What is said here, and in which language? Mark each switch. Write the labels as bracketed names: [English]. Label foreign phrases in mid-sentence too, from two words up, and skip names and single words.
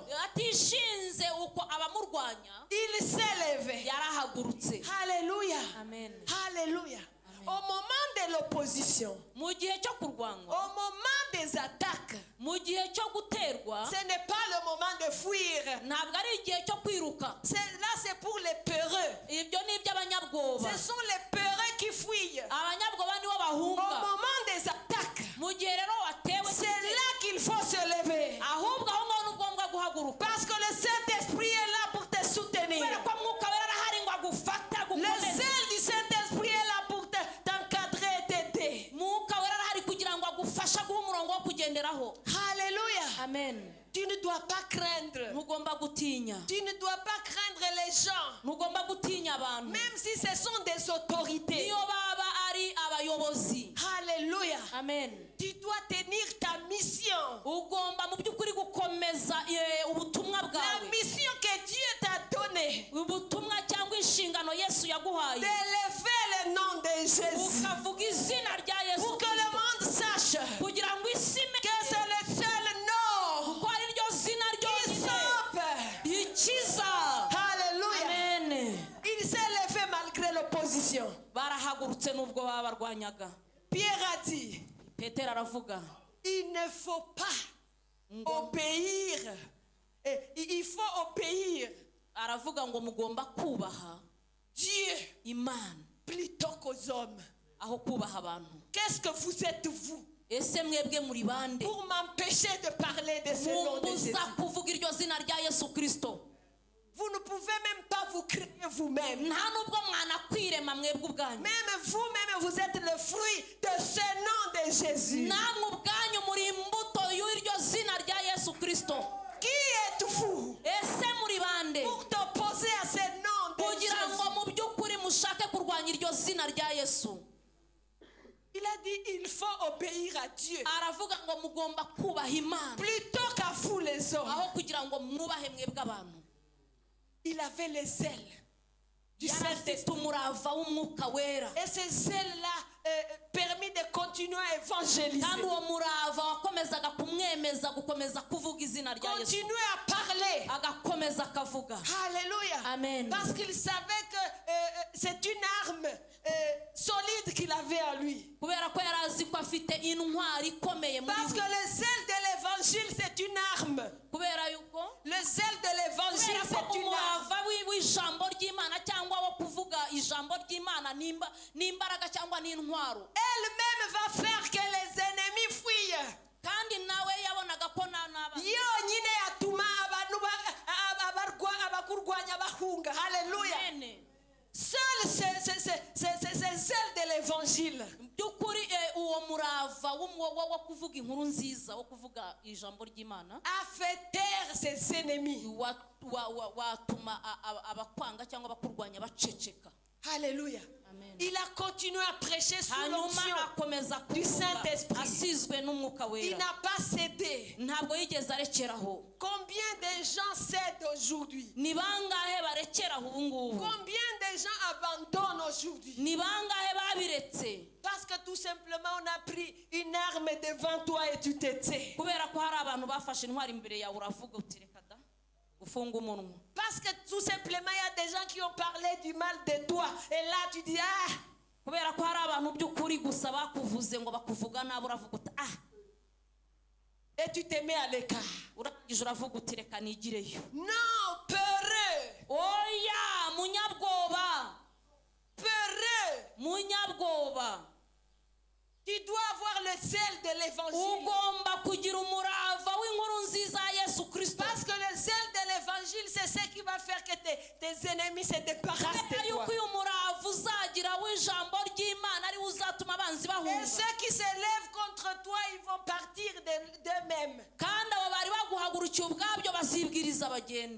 [Kinyarwanda] atishinze uko abamurwanya [French] il s'est levé. [Kinyarwanda] yarahagurutse. Alléluia. Amen. Alléluia. [French] Au moment de l'opposition, [Kinyarwanda] Mu gihe cyo kurwanywa, [French] au moment des attaques, [Kinyarwanda] mu gihe cyo guterwa, [French] ce n'est pas le moment de fuir. [Kinyarwanda] ntabwo ari igihe cyo kwiruka. [French] Là, c'est pour les peureux. [Kinyarwanda] Ibyo ni iby'abanyabwoba. [French] Ce sont les peureux qui fuient. [Kinyarwanda] Abanyabwoba nibo [French] Au [Kinyarwanda] bahunga. [French] moment des attaques, [Kinyarwanda] Mu gihe rero watewe, [French] c'est là qu'il faut se lever. [Kinyarwanda] ahubwo aho ngaho ni ngombwa guhaguruka. [French] Parce que le Saint-Esprit est là pour te soutenir. [Kinyarwanda] Kubera ko Mwuka Wera arahari ngo agufate, [French] Le [Kinyarwanda] agukomeze. [French] zèle du Saint-Esprit est là pour t'encadrer et t'aider. [Kinyarwanda] Mwuka Wera arahari kugira ngo agufashe guha umurongo wo kugenderaho. Alléluia. Amen. [French] Tu ne dois pas craindre. [Kinyarwanda] Ntugomba gutinya. [French] Tu ne dois pas craindre les gens. [Kinyarwanda] Ntugomba gutinya abantu. [French] Même si ce sont des autorités. [Kinyarwanda] Niyo baba ari abayobozi. Alléluia. Amen. [French] Tu dois tenir ta mission. [Kinyarwanda] Ugomba mu by'ukuri gukomeza ubutumwa [French] La [Kinyarwanda] bwawe. [French] mission que Dieu t'a donnée. [Kinyarwanda] Ubutumwa cyangwa inshingano Yesu yaguhaye. [French] D'élever le nom de Jésus. [Kinyarwanda] Ukavuga izina rya Yesu [French] Pour que le Kristo. monde sache [Kinyarwanda] Kugira ngo isi [French] que c'est le seul nom [Kinyarwanda] ko ari ryo zina [French] qui [Kinyarwanda] ryonyine [French] sauve. [Kinyarwanda] ikiza. Alléluia. Amen. [French] Il s'est levé malgré l'opposition. [Kinyarwanda] Barahagurutse nubwo baba barwanyaga. [French] Pierre a dit, [Kinyarwanda] Petero aravuga [French] il ne faut pas obéir. Il faut obéir [Kinyarwanda] aravuga ngo mugomba kubaha [French] Dieu [Kinyarwanda] Imana [French] plutôt qu'aux hommes. [Kinyarwanda] aho kubaha abantu. [French] Qu'est-ce que vous êtes vous [Kinyarwanda] Ese mwebwe muri bande [French] pour m'empêcher de parler de ce nom de Jésus? [Kinyarwanda] mumbuza kuvuga iryo zina rya Yesu Kristo? [French] Vous ne pouvez même pas vous créer vous-même. [Kinyarwanda] Nta nubwo mwanakwirema mwebwe ubwanyu. [French] Même vous-même, vous êtes le fruit de ce nom de Jésus. [Kinyarwanda] Namwe ubwanyu muri imbuto y'iryo zina rya Yesu Kristo. [French] Qui êtes-vous [Kinyarwanda] Ese muri bande [French] pour t'opposer à ce nom de [Kinyarwanda] kugira ngo Jésus? mu by'ukuri mushake kurwanya iryo zina rya Yesu? [French] Il a dit, il faut obéir à Dieu [Kinyarwanda] Aravuga ngo mugomba kubaha Imana [French] plutôt qu'à vous les hommes. [Kinyarwanda] aho kugira ngo mwubahe mwebwe abantu. [French] Il avait les ailes du [Kinyarwanda] Yari afite Saint-Esprit. umurava w'Umwuka Wera. [French] Et ces ailes-là permis de continuer à évangéliser. [Kinyarwanda] Kandi uwo murava wakomezaga kumwemeza gukomeza kuvuga izina rya Yesu. [French] Continuer à parler. [Kinyarwanda] Agakomeza akavuga. Alléluia. Amen. [French] Parce qu'il savait que c'est une arme solide qu'il avait en lui. [Kinyarwanda] Kubera ko yari azi ko afite intwari ikomeye muri [French] Parce que [Kinyarwanda] we. [French] le zèle de l'évangile, c'est une arme. [Kinyarwanda] Kubera yuko [French] Le zèle de l'évangile, [Kinyarwanda] kubera ko [French] c'est une arme. [Kinyarwanda] umurava w'ijambo ry'Imana cyangwa wo kuvuga ijambo ry'Imana n'imbaraga cyangwa n'intwaro. [French] Elle-même va faire que les ennemis fuient. [Kinyarwanda] Kandi nawe yabonaga ko n'aba Yonyine yatuma abantu abakurwanya bahunga. Alléluia. Amen. [French] Seul ces ailes de l'évangile [Kinyarwanda] by'ukuri uwo murava wo kuvuga inkuru nziza wo kuvuga ijambo ry'Imana [French] a fait taire ses ennemis. [Kinyarwanda] watuma abakwanga cyangwa abakurwanya baceceka. Alléluia. Amen. [French] Il a continué à prêcher sous [Kinyarwanda] Hanyuma [French] l'onction [Kinyarwanda] akomeza [French] du [Kinyarwanda] kuvuga Saint-Esprit. asizwe n'Umwuka [French] Il [Kinyarwanda] Wera. [French] n'a pas cédé. [Kinyarwanda] Ntabwo yigeze arekeraho. [French] Combien de gens cèdent aujourd'hui? [Kinyarwanda] Ni bangahe barekeraho ubu ngubu? [French] Combien de gens abandonnent aujourd'hui? [Kinyarwanda] Ni bangahe babiretse? [French] Parce que tout simplement on a pris une arme devant toi et tu te tais. [Kinyarwanda] Kubera ko hari abantu bafashe intwari imbere yawe uravuga uti reka da ufunga umunwa. [French] Parce que tout simplement il y a des gens qui ont parlé du mal de toi. Et là tu dis, ah, [Kinyarwanda] Kubera ko hari abantu by'ukuri gusa bakuvuze ngo bakuvuga nabi uravuga uti [French] et tu te mets à l'écart. [Kinyarwanda] urangije uravuga uti reka nigireyo. [French] Non, peureux. [Kinyarwanda] Oya munyabwoba. [French] Peureux. [Kinyarwanda] Munyabwoba. [French] Tu dois avoir le zèle de l'évangile. [Kinyarwanda] Ugomba kugira umurava w'inkuru nziza ya Yesu Kristo. [French] Parce que le zèle de l'évangile, c'est ce qui va faire que tes ennemis se débarrassent de toi. [Kinyarwanda] yuko uyu murava uzagira w'ijambo ry'Imana ari uzatuma abanzi [French] Et [Kinyarwanda] bahunga. [French] ceux qui se lèvent contre toi, ils vont partir d'eux-mêmes. [Kinyarwanda] Kandi abo bari baguhagurukiye ubwabyo bazibwiriza bagende.